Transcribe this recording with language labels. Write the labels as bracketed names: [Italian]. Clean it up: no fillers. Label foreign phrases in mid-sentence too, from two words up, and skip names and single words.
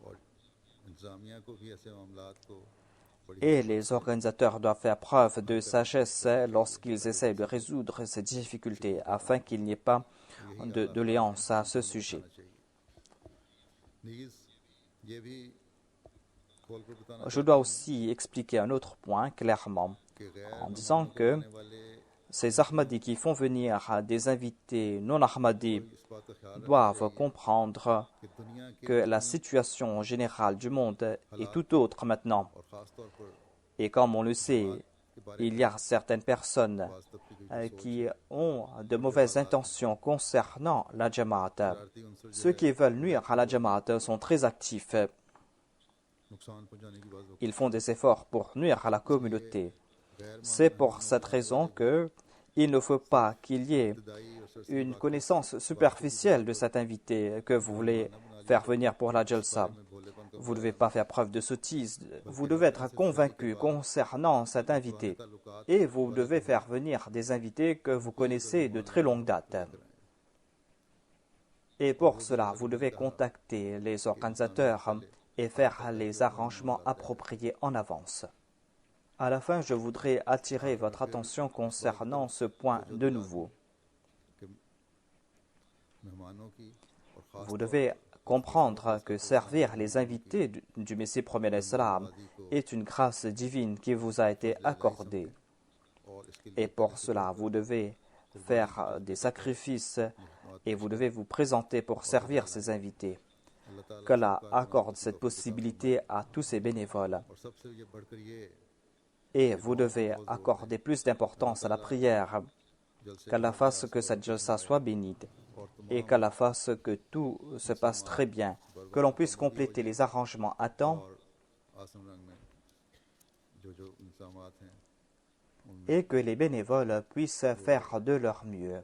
[French] Et les organisateurs doivent faire preuve de sagesse lorsqu'ils essaient de résoudre ces difficultés afin qu'il n'y ait pas de doléances à ce sujet. Je dois aussi expliquer un autre point clairement en disant que Ces Ahmadis qui font venir des invités non Ahmadis [Urdu] اس بات کا خیال رکھنا [French] doivent [Urdu] चाहिए [French] comprendre [Urdu] کہ دنیا کے [French] que la situation générale du monde est tout autre maintenant. [Urdu] اور خاص طور پر [French] Et comme on le sait, [Urdu] کے بارے [French] il [Urdu] में [French] y a certaines personnes [Urdu] بعض طبقے کی جو سوچ [French] qui [Urdu] है [French] ont de mauvaises intentions concernant la Jamaat. [Urdu] شرارتی عنصر جو [French] Ceux [Urdu] है [French] qui veulent nuire à la Jamaat sont très actifs. [Urdu] نقصان پہنچانے کی بات [French] Ils font des efforts pour nuire à la communauté. [Urdu] गैर [French] C'est pour cette raison que il ne faut pas qu'il y ait [Urdu] ابتدائی اور سرسری [French] une connaissance superficielle de cet invité que vous voulez faire venir pour la Jalsa. [Urdu] میں بھولے پن کا [French] Vous ne devez pas faire preuve de sottise. Vous devez être convaincu concernant cet invité. Et vous devez faire venir des invités que vous connaissez de très longue date. Et pour cela, vous devez contacter les organisateurs et faire les arrangements appropriés en avance. À la fin, je voudrais attirer votre attention concernant ce point de nouveau. [Urdu] کہ مہمانوں کی اور خاص [French] Vous devez comprendre que servir les invités du Messie premier l'Islam est une grâce divine qui vous a été accordée. [Urdu] اور اس کے لیے [French] Et pour cela, vous devez faire des sacrifices et vous devez vous présenter pour servir ces invités. [Urdu] اللہ تعالیٰ [French] Qu'Allah accorde cette possibilité à tous ces bénévoles. [Urdu] اور سب سے یہ بڑھ کر یہ [French] Et vous devez accorder plus d'importance à la prière. Qu'Allah fasse que cette jalsa soit bénite. Et qu'Allah fasse que tout se passe très bien. Que l'on puisse compléter les arrangements à temps. [Urdu] اور آسم رنگ میں جو انتظامات ہیں [French] Et que les bénévoles puissent faire de leur mieux.